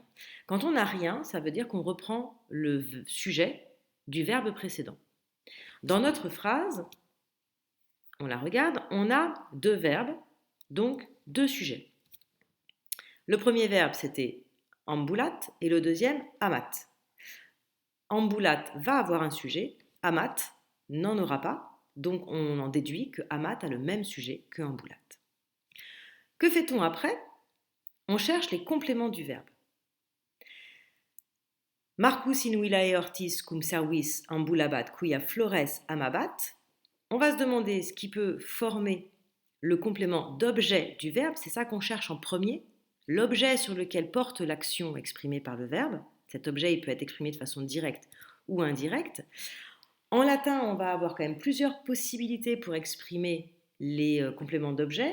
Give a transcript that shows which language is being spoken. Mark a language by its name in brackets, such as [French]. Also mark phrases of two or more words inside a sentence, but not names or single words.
[French] Quand on n'a rien, ça veut dire qu'on reprend le sujet du verbe précédent. Dans notre phrase, on la regarde, on a deux verbes, donc deux sujets. Le premier verbe, c'était ambulat, et le deuxième, amat. Ambulat va avoir un sujet, amat n'en aura pas, donc on en déduit que amat a le même sujet que ambulat. Que fait-on après? On cherche les compléments du verbe. [Latin] Marcus in villae ortis cum servis ambulabat quia flores amabat. [French] On va se demander ce qui peut former le complément d'objet du verbe, c'est ça qu'on cherche en premier, l'objet sur lequel porte l'action exprimée par le verbe. Cet objet, il peut être exprimé de façon directe ou indirecte. En latin, on va avoir quand même plusieurs possibilités pour exprimer les compléments d'objet.